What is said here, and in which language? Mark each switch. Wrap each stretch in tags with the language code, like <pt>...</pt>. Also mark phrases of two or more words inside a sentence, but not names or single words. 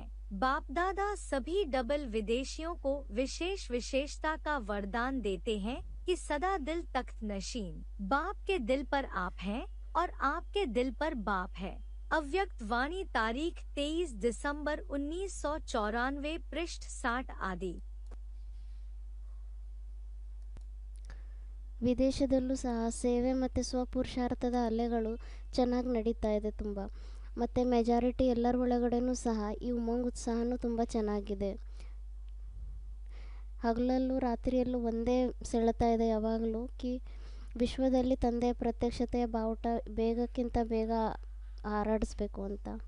<hi>बाप दादा सभी डबल विदेशियों को विशेष विशेषता का वरदान देते हैं कि सदा दिल तख्त नशीन, बाप के दिल पर आप हैं और आपके दिल पर बाप है। अव्यक्त वाणी तारीख 23 दिसंबर 1994 पृष्ठ 60 आदि।</hi> <kn>ವಿದೇಶದಲ್ಲೂ ಸಹ ಸೇವೆ ಮತ್ತು ಸ್ವಪುರುಷಾರ್ಥದ ಅಲೆಗಳು ಚೆನ್ನಾಗಿ ನಡೀತಾ ಇದೆ ತುಂಬ, ಮತ್ತು ಮೆಜಾರಿಟಿ ಎಲ್ಲರ ಒಳಗಡೆನೂ ಸಹ ಈ ಉಮಂಗ್ ಉತ್ಸಾಹನೂ ತುಂಬ ಚೆನ್ನಾಗಿದೆ. ಹಗಲಲ್ಲೂ ರಾತ್ರಿಯಲ್ಲೂ ಒಂದೇ ಸೆಳೆತಾ ಇದೆ ಯಾವಾಗಲೂ ವಿಶ್ವದಲ್ಲಿ ತಂದೆಯ ಪ್ರತ್ಯಕ್ಷತೆಯ ಬಾವುಟ ಬೇಗಕ್ಕಿಂತ ಬೇಗ ಹಾರಾಡಿಸ್ಬೇಕು ಅಂತ.</kn>